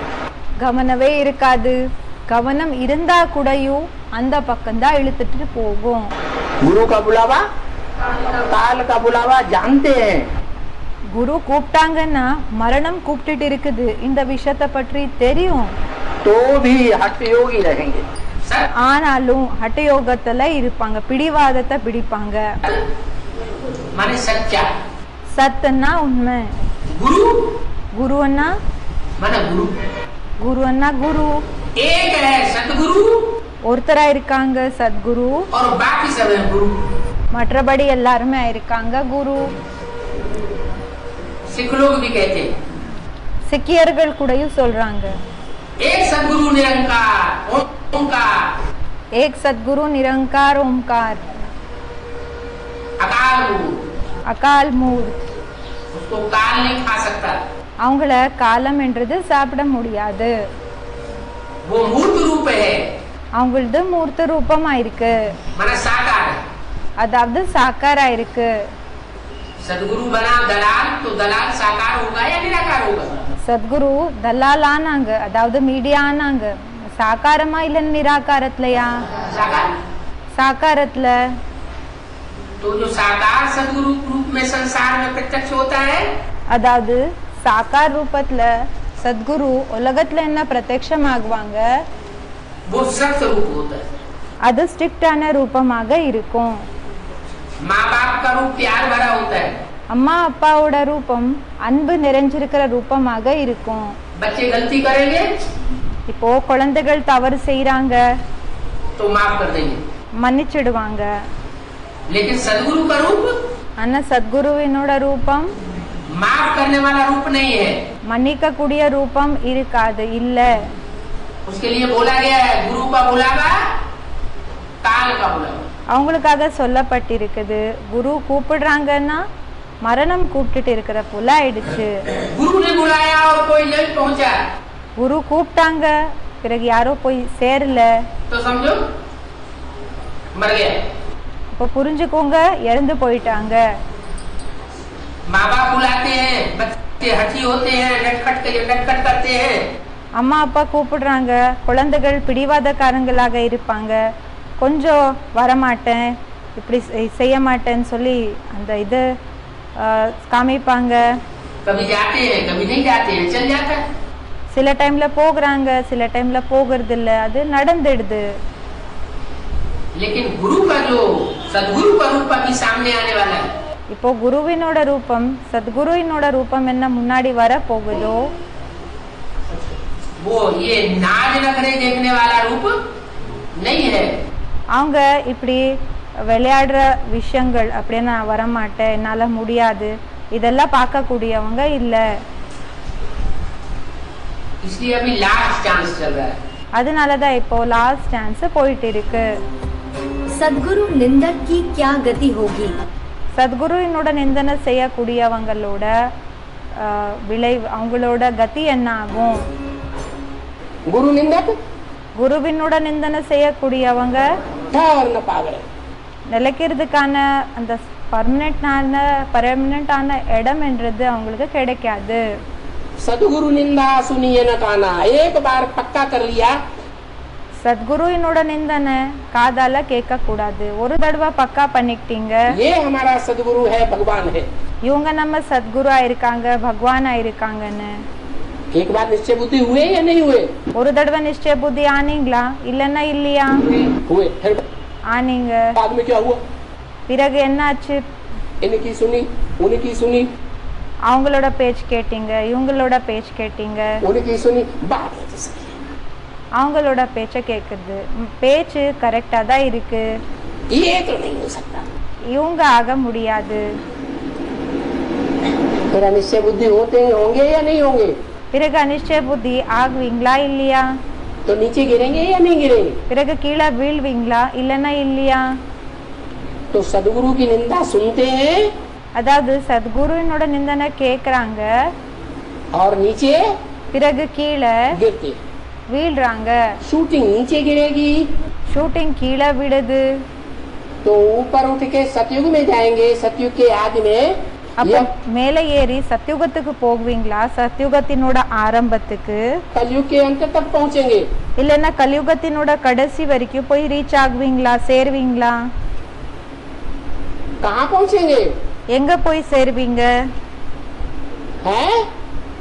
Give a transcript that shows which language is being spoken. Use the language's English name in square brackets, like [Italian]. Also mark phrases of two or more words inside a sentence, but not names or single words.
[Tamil] கவனமே இருக்காது, கவனம் இருந்தா கூடயும் அந்த பக்கம் தான் இழுத்துட்டு போகும். [Hindi] गुरु का बुलावा काल का बुलावा जानते हैं. [Tamil] குரு கூப்பிட்டாங்கன்னா மரணம் கூப்பிட்டுட்டு இருக்குது, இந்த விஷயத்தை பற்றி தெரியும். [Hindi] तो तो भी हठ योगी रहेंगे। [Tamil] ஆனாலும் ஹட்டயோகத்துல இருப்பாங்க, பிடிவாதத்தை பிடிப்பாங்க. [Hindi] माने सच्चा, [Tamil] சத்துன்னா உண்மை, [Hindi] गुरु [Tamil] குருன்னா [Hindi] माने गुरु, [Tamil] குருன்னா குரு. [Hindi] एक है सदगुरु [Tamil] ஒருத்தரா இருக்காங்க சத்குரு, [Hindi] और बाकी सब है गुरु। [Tamil] மற்றபடி எல்லாருமே இருக்காங்க குரு. [Hindi] सिख लोग भी कहते हैं [Tamil] சிக்கியர்கள் கூடயும் சொல்றாங்க, [Hindi] एक सदगुरु निरंकार ओंकार, एक सदगुरु निरंकार ओंकार, अकाल मूर्त, अकाल मूर्त. उसको काल नहीं खा सकता, [Tamil] அவங்கள காலம் என்றது சாப்பிட முடியாது. [Hindi] वो मूर्त रूप है, [Tamil] அவங்களது மூர்த்த ரூபமா இருக்கு, [Hindi] माने साकार है। [Tamil] அதாவது சாக்காரா இருக்கு. [Hindi] सदगुरु बना दलाल, तो दलाल साकार होगा या निराकार होगा? [Tamil] சத்குரு தலால் ஆனாங்க, அதாவது மீடியா ஆனாங்க. சாக்காரமா இல்ல நிராகாரத்துலயா? [Hindi] साकार। [Tamil] சாக்காரத்துல. [Hindi] तो जो साकार सदगुरु रूप में संसार में प्रत्यक्ष होता है, [Tamil] அதாவது சாக்கார் ரூபத்துல சத்குரு உலகத்துல என்ன பிரத்யக்ஷம் ஆகுவாங்க, [Hindi] वो सख्त रूप होता है। [Tamil] அது ஸ்ட்ரிக்டான ரூபமாக இருக்கும். [Hindi] माँ बाप का रूप प्यार भरा होता है, [Tamil] அம்மா அப்பாவோட ரூபம் அன்பு நிறைஞ்சிருக்கிற ரூபமாக இருக்கும். [Hindi] बच्चे गलती करेंगे [Tamil] இப்போ குழந்தைகள் தவறு செய்யறாங்க, [Hindi] तो माफ कर देंगे, [Tamil] மன்னிச்சிடுவாங்க. [Hindi] लेकिन सदगुरु का रूप [Tamil] ஆனா சத்குருவினோட ரூபம் [Hindi] माफ करने वाला रूप नहीं है। [Tamil] மன்னிக்க கூடிய ரூபம் இருக்காது, இல்ல. [Hindi] उसके लिए बोला गया है, गुरु का बुलावा काल का बुलावा। [Tamil] அவங்களுக்காக சொல்லப்பட்டிருக்குது, குரு கூப்பிடுறாங்கன்னா மரணம் கூப்பிட்டுட்டு இருக்கிற போல ஆயிடுச்சு. [Hindi] गुरु ने बुलाया और कोई नहीं पहुंचा [Tamil] குரு கூப்பிட்டாங்க, பிறகு யாரோ போய் சேரல, [Hindi] तो समझो मर गया। [Tamil] இப்போ புரிஞ்சுக்கோங்க, இறந்து போயிட்டாங்க. [Hindi] माँ बाप बुलाते हैं, बच्चे हठी होते हैं, नटखट करते हैं, [Tamil] அம்மா அப்பா கூப்பிடுறாங்க, குழந்தைகள் பிடிவாதக்காரங்களாக இருப்பாங்க, கொஞ்சம் வரமாட்டேன், இப்படி செய்ய மாட்டேன்னு சொல்லி அந்த இது காமிப்பாங்க. [Hindi] कभी जाते हैं कभी नहीं जाते हैं, चल जाता है। [Tamil] சில டைம்ல போகிறாங்க, சில டைம்ல போகிறது இல்ல, அது நடந்துடுது. [Hindi] लेकिन गुरु का जो सदगुरु का रूप अभी सामने आने वाला है, [Tamil] இப்போ குருவினோட ரூபம் சத்குருவினோட ரூபம் என்ன முன்னாடி வர போகுதோ, [Hindi] वो ये नाज नखरे देखने वाला रूप नहीं है। [Tamil] அவங்க இப்படி விளையாடுற விஷயங்கள் அப்படியே நான் வரமாட்டேன், என்னால முடியாது, இதெல்லாம் பார்க்கக்கூடியவங்க இல்ல. [Hindi] इसलिए अभी [English] last chance [Hindi] चल रहा है। [Tamil] அதனாலதான் இப்போ [English] last chance [Tamil] போயிட்டு இருக்கு. [Hindi] सदगुरु निंदक की क्या गति होगी? [Tamil] சத்குருவினோட நிந்தனை செய்யக்கூடியவங்களோட விளைவு, அவங்களோட கதி என்ன ஆகும்? [Hindi] गुरु निंदक [Tamil] குருவினோட நிந்தனை செய்யக்கூடியவங்க [Hindi] ठहर न पावे, [Tamil] நிலைக்கிறதுக்கான அந்த பர்மனெண்டான இடம் என்றது அவங்களுக்கு கிடைக்காது. [Hindi] सदगुरु निंदा सुनिए न काना, एक बार पक्का कर लिया, [Tamil] சத்குருவினோட நிந்தனை காதால கேட்க கூடாது, ஒரு தடவை பக்கா பண்ணிக்கிட்டீங்க, [Hindi] ये हमारा सदगुरु है, भगवान है, [Tamil] இவங்க நம்ம சத்குருவா இருக்காங்க, பகவானா இருக்காங்கன்னு [Hindi] एक बार निश्चय बुद्धि हुए या नहीं हुए? [Tamil] ஒரு தடவை நிச்சய புத்தி ஆனீங்களா இல்லன்னா இல்லையா? [Hindi] हुए। फिर [Tamil] ஆனீங்க. [Hindi] बाद में क्या हुआ? [Tamil] பிறகு என்னாச்சு? [Hindi] इनकी सुनी, उनकी सुनी, [Tamil] அவங்களோட பேச்சு கேட்டீங்க, இவங்களோட பேச்சு கேட்டீங்க, [Hindi] उनकी सुनी, बात है तो सही है। [Tamil] அவங்களோட பேச்ச கேக்குது, பேச்சு கரெக்டா தான் இருக்கு, [Hindi] ये तो नहीं हो सकता, [Tamil] இவங்க ஆக முடியாது. [Hindi] मेरा निश्चय बुद्धि होते होंगे या नहीं होंगे? [Tamil] பிறகு அனிச்சய புத்தி ஆகுவீங்களா இல்லையா? [Hindi] तो नीचे गिरेंगे या नहीं गिरेंगे? [Tamil] பிறகு கீழே வீழ்வீங்களா இல்லன்னா இல்லையா? [Hindi] तो सदगुरु की निंदा सुनते हैं [Tamil] அதாவது சத்குருவினோட நிந்தனை கேக்குறாங்க, [Hindi] और नीचे [Tamil] பிறகு கீழே [Hindi] गिरते, [Tamil] வீழ்றாங்க, [Hindi] शूटिंग नीचे गिरेगी, [Tamil] ஷூட்டிங் கீழே விடுது. [Hindi] तो ऊपर उठ के सतयुग में जाएंगे, सतयुग के आदि में [Tamil] அப்ப மேலே ஏறி சத்யுகத்துக்கு போகுவீங்களா, சத்யுகத்தினோட ஆரம்பத்துக்கு, [Hindi] कलयुग के अंत तक पहुंचेंगे, [Tamil] இல்லன்னா கலியுகத்தினோட கடைசி வரைக்கும் போய் ரீச் ஆகுவீங்களா, சேருவீங்களா? [Hindi] कहाँ पहुंचेंगे? [Tamil] எங்க போய் சேருவீங்க?